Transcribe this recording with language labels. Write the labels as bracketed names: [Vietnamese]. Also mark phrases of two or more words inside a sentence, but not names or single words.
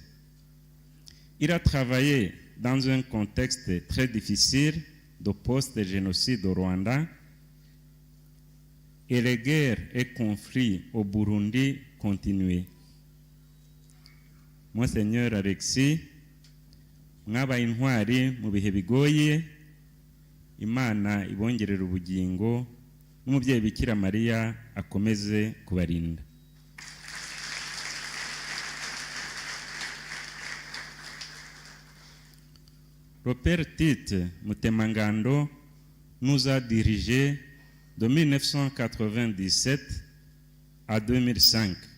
[French] Il a travaillé dans un contexte très difficile de post-génocide au Rwanda et les guerres et conflits au Burundi continuaient. Monseigneur Alexis, [Kinyarwanda] mwabaye intwari mu bihe bigoye, Imana ibongerera ubugingo n'umubyeyi Bikira Mariya akomeze kubarinda. [French] Le Père Tite Mutemangando nous a dirigés de 1997 à 2005.